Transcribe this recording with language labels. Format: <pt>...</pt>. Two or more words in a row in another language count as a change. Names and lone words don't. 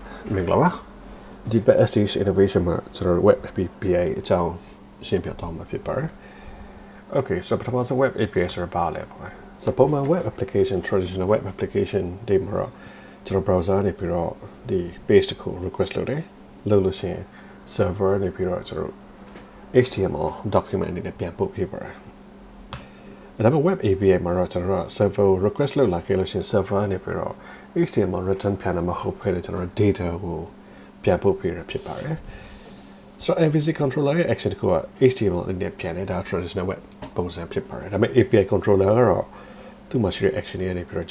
<my>Minglava.</my> <en>The stage innovation web API</en> <my>အကြောင်းရှင်းပြတော့မှာဖြစ်ပါတယ်</my> <en>Okay, so</en> <my>ပထမဆုံး web API ဆိုတာဘာလဲပေါ့ So ပုံမှန်</my> <en>web application traditional web application</en> <my>တွေမှာတော့ကျွန်တော် browser နေပြီးတော့ဒီ page တစ်ခု request လုပ်တယ်လုပ်လို့ရှိရင် server နေပြီးတော့ကျွန်တော်</my> <en>HTML document</en> <my>အနေနဲ့ပြန်ပို့ပေးပါတယ်ဒါပေမဲ့ web API မှာတော့ကျွန်တော်</my> <en>server request</en> <my>လုပ်လာခဲ့လို့ရှိရင် server နေပြီးတော့</my> <en>HTML return</en> <my>ပြန်မှာမဟုတ်ဘဲကျွန်တော် data ကိုပြန်ပို့ပေးရဖြစ်ပါတယ် So</my> <en>MVC controller</en> <my>ရဲ့ action ကို HTML အနေနဲ့ပြန်နေတာ</my> <en>traditional web</en> <my>ပုံစံဖြစ်ပါတယ်ဒါပေမဲ့</my> <en>API controller</en> <my>ကတော့သူ့မှာရှိတဲ့ action တွေနေပြီးတော့</my>